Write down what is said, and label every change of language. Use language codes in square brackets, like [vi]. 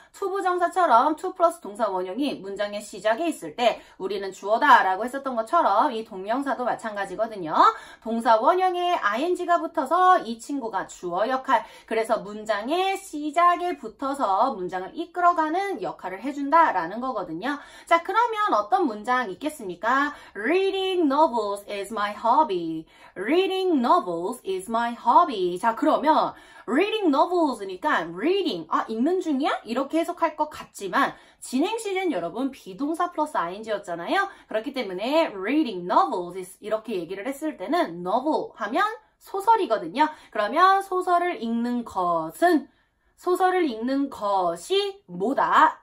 [ko] 투부정사처럼 to 플러스 동사 원형이 문장의 시작에 있을 때 우리는 주어다 라고 했었던 것처럼 이 동명사도 마찬가지거든요. 동사 원형에 ing가 붙어서 이 친구가 주어 역할, 그래서 문장의 시작에 붙어서 문장을 이끌어가는 역할을 해준다라는 거거든요. 자, 그러면 어떤 문장 있겠습니까? [en] Reading novels is my hobby. Reading novels is my hobby. [ko] 자, 그러면 [en] reading novels [ko] 니까 reading, 읽는 중이야? 이렇게 해석할 것 같지만 진행시는 여러분 비동사 플러스 ing였잖아요. 그렇기 때문에 [en] reading novels [ko] 이렇게 얘기를 했을 때는 novel 하면 소설이거든요. 그러면 소설을 읽는 것이 뭐다?